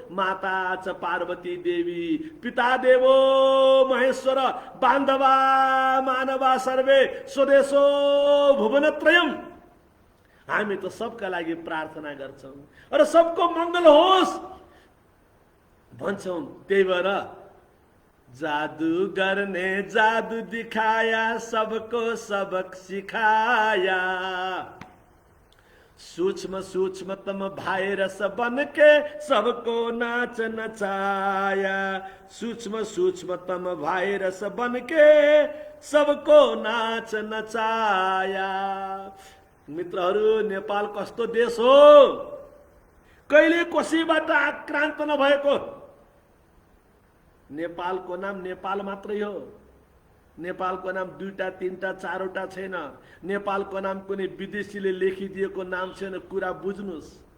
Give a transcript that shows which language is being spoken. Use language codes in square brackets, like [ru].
[sa] माता च पार्वती देवी, पिता देवो महेश्वर, बान्धवा मानवा सर्वे, स्वदेशो भुवनत्रयम्। [ne] हामी त सबका लागि प्रार्थना गर्छौं र सबको मंगल होस् भन्छौं। त्यही भएर [hi] जादूगर ने जादू दिखाया, सबको सबक सिखाया, सूक्ष्म सूक्ष्मतम वायरस बन के सबको नाच नचाया, सूक्ष्म सूक्ष्मतम वायरस बन के सबको नाच नचाया। [ne] मित्रहरू, नेपाल कस्तो देश हो? कहिले कसैबाट आक्रान्त नभएको। नेपालको नाम नेपाल मात्रै हो। नेपालको नाम दुईटा, तीनटा, चारवटा छैन। नेपालको नाम कुनै विदेशीले लेखिदिएको नाम छैन। कुरा बुझ्नुस्।